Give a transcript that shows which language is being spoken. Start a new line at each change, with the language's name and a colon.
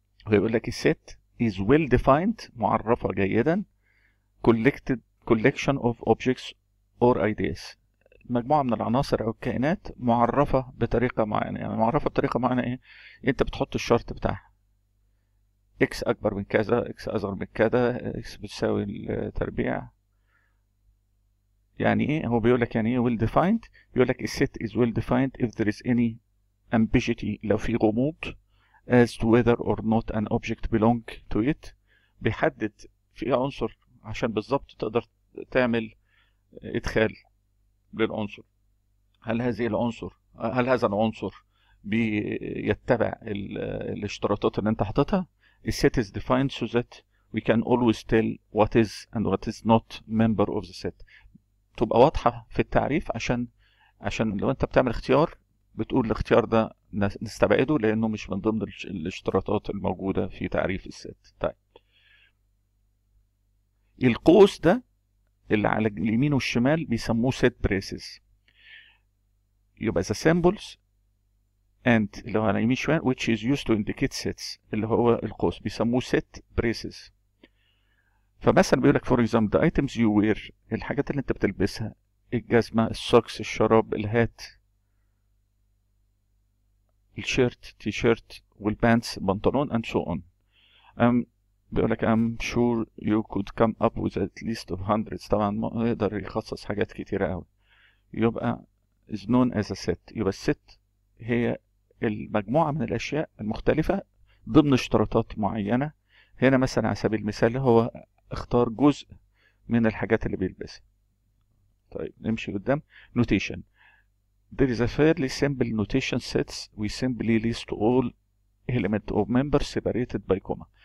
Arabic: ويقول لك الست
English: is well defined،
Arabic: معرفة جيدا،
English: collection of objects or ideas،
Arabic: مجموعة من العناصر أو الكائنات معرفة بطريقة معينة. يعني معرفة بطريقة معينة إيه؟ أنت بتحط الشرط بتاعها x أكبر من كذا، x أصغر من كذا، x بتساوي التربيع. يعني إيه؟ هو بيقول لك يعني إيه
English: well defined؟
Arabic: بيقول لك الست
English: is well defined if there is any ambiguity،
Arabic: لو في غموض
English: as to whether or not an object belong to it.
Arabic: بيحدد في عنصر عشان بالظبط تقدر تعمل ادخال للعنصر. هل هذا العنصر بيتبع الاشتراطات اللي انت حاططها؟
English: الset is defined so that we can always tell what is and what is not member of the set.
Arabic: تبقى واضحة في التعريف عشان لو انت بتعمل اختيار بتقول الاختيار ده نستبعده لانه مش من ضمن الاشتراطات الموجودة في تعريف الست. طيب القوس ده اللي على اليمين والشمال بيسموه set braces.
English: يبقى the symbols and
Arabic: اللي هو على اليمين شمال
English: which is used to indicate sets
Arabic: اللي هو القوس بيسموه
English: set braces.
Arabic: فمثلا بيقول لك
English: for example the items you wear،
Arabic: الحاجات اللي انت بتلبسها، الجزمة، السوكس، الشراب، الهات، الشيرت، تي شيرت، والبانتس، بنطلون
English: and so on.
Arabic: بيقول لك
English: I'm sure you could come up with at least of hundreds.
Arabic: طبعا ما يقدر يخصص حاجات كتيرة قوي. يبقى
English: is known as a set.
Arabic: يبقى الست هي المجموعة من الأشياء المختلفة ضمن اشتراطات معينة. هنا مثلا على سبيل المثال هو اختار جزء من الحاجات اللي بيلبسها. طيب نمشي قدام. notation.
English: There is a fairly simple notation sets we simply list all element of members separated by comma.